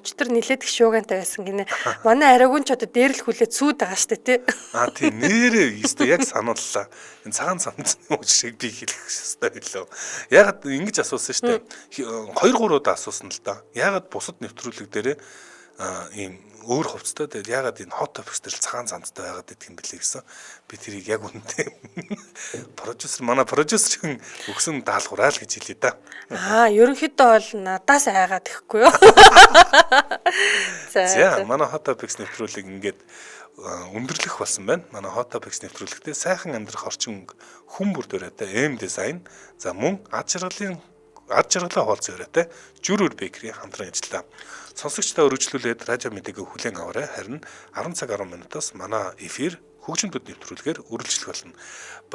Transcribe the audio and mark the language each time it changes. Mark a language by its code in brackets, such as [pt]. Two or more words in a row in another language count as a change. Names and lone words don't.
[mn] Өчтөр нилээд их шуугантай байсан гинэ. Манай арайгун ч одоо дээр л хүлээд сүйд байгаа штэ тий. Тийм нэрээ ёстой яг санууллаа. Энэ цагаан цамцны үжиг би хэлэх ёстой билүү. Ягаад ингэж асуусан штэ. 2-3 удаа асуусан л да. Ягаад бусад нэвтрүүлэг дээрээ ийм өөр хувцастай тэгээд ягаад энэ hot topics дээр цагаан цамцтай байгаад идэх юм бэлээ гэсэн. Би тэрийг яг үнэндээ манай продюсерын өгсөн даалгавраа л гэж хэлээ да. Ерөнхийдөө бол надаас айгаад ихгүй юу. За манай hot topics нэвтрүүлэг ингээд өндөрлөх болсон байна. Манай hot topics нэвтрүүлэгтээ сайхан амьдрах орчин хүн бүр дөрөөтэй M design за мөн ад жаргалаа хуваалцсан өрөөтэй Жүрүр Бэкери хамтран ажиллаа. Сонсогчдаа өргөжлүүлээд радио мэдээгээ хүлээн аваарай. Харин 10 цаг 10 минутаас манай эфир хөгжим төд нэвтрүүлгээр үргэлжлэх болно.